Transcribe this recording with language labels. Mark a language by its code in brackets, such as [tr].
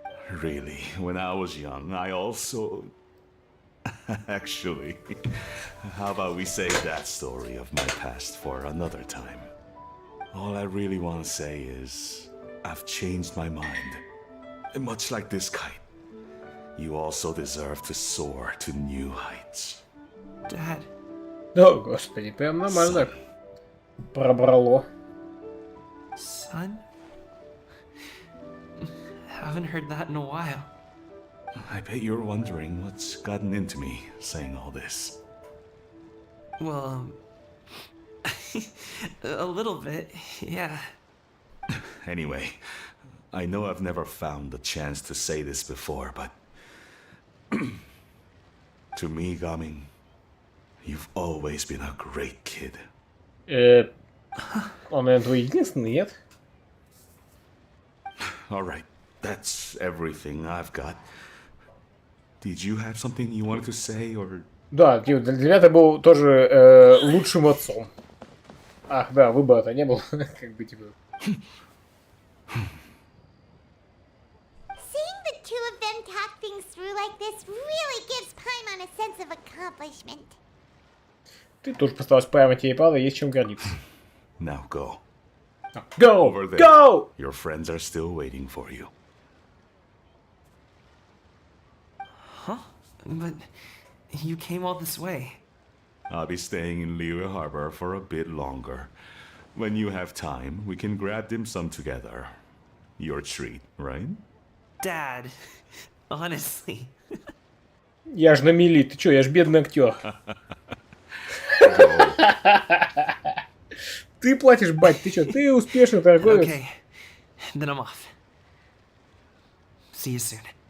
[en] Really, when I was young, I also... Actually, how about we save that story of my past for another time? All I really want to say is, I've changed my mind. Much like this kite, you also deserve to soar to new heights. Dad. [ru] О, господи, прям нормально так пробрало. [en] Son? Haven't heard that in a while. I bet you're wondering what's gotten into me saying all this. Well, a little bit, yeah. Anyway, I know I've never found the chance to say this before, but... to me, Gaming, you've always been a great kid. [ru] Он, наверное, твой единственный, нет? [en] Alright, that's everything I've got. Did you have something you wanted to say, or... [ru] Да, для меня ты был тоже лучшим отцом. Ах, да, выбора-то не было. Как бы, типа... [en] Seeing the two of them talk things through like this really gives Paimon a sense of accomplishment. [ru] Ты тоже постаралась поймать ей, правда, есть чем гордиться. [en] Now go. Go! Over there. Go! Your friends are still waiting for you. Huh? But you came all this way. I'll be staying in Liyue Harbor for a bit longer. When you have time, we can grab dim sum together. Your treat, right? Dad, Honestly. [ru] Я ж на мели, ты чё, я ж бедный актер. Ты платишь, бать, ты чё, ты успешный торговец. [en] Okay, then I'm off. See you soon.